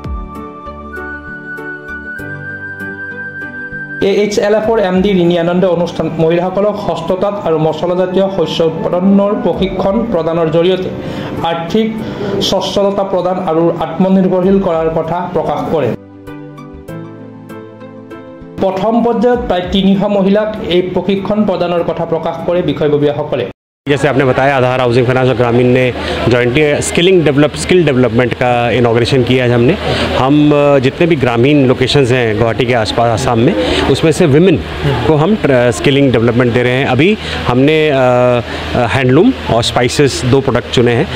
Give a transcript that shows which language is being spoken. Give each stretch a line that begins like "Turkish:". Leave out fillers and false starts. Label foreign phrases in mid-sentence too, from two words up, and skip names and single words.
Assamese: AHLFৰ MD ৰিণী আনন্দে অনুষ্ঠানত মহিলাসকলক হস্ততাঁত আৰু মছলাজাতীয় শস্য উৎপাদনৰ প্ৰশিক্ষণ প্ৰদানৰ জৰিয়তে আৰ্থিক সচ্ছলতা প্ৰদান আৰু আত্মনিৰ্ভৰশীল কৰাৰ কথা প্ৰকাশ কৰে। প্ৰথম পৰ্যায়ত প্ৰায় 300 মহিলাক এই প্ৰশিক্ষণ প্ৰদানৰ কথা প্ৰকাশ কৰে বিষয়ববীয়াসকলে।
Hindi: जैसे आपने बताया आधार हाउसिंग फाइनेंस और ग्रामीण ने
English: jointly skill development
Hindi: का इनॉग्रेशन किया है हमने। हम जितने भी ग्रामीण लोकेशंस हैं गुवाहाटी के आसपास आसाम में, उसमें से विमेन को हम
English: skilling development
Hindi: दे रहे हैं। अभी हमने हैंडलूम और स्पाइसेस 2 प्रोडक्ट चुने हैं।